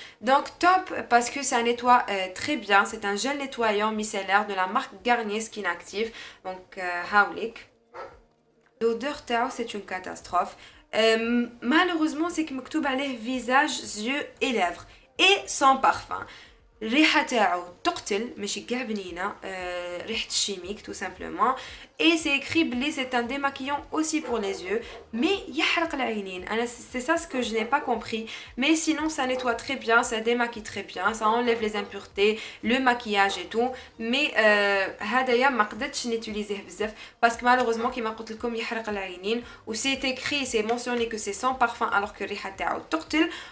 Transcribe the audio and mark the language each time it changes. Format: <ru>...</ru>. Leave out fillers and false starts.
<fr>Donc, top parce que ça nettoie très bien. C'est un gel nettoyant micellaire de la marque Garnier Skin Active. Donc, Howlik. L'odeur Tao, c'est une catastrophe. Malheureusement, c'est que</fr> <ar>مكتوب عليه</ar> <fr>visage, yeux et lèvres. Et sans parfum.</fr> <ar>الريحه تاعو تقتل ماشي كاع بنينه ريحه الشيميك</ar> <fr>tout simplement. Et c'est écrit</fr> <ar>بلي</ar> <fr>c'est un démaquillant aussi pour les yeux mais</fr> <ar>يحرق العينين.</ar> <fr>C'est ça ce que je n'ai pas compris, mais sinon ça nettoie très bien, ça démaquille très bien, ça enlève les impuretés, le maquillage et tout. mais</fr> <ar>هدايا ما قدرتش نيتيليزيه بزاف</ar> <fr>parce que malheureusement</fr> <ar>كيما قلت لكم يحرق العينين و</ar> <fr>c'est écrit, c'est mentionné que c'est sans parfum alors que</fr> <ar>الريحه تاعو تقتل.</ar>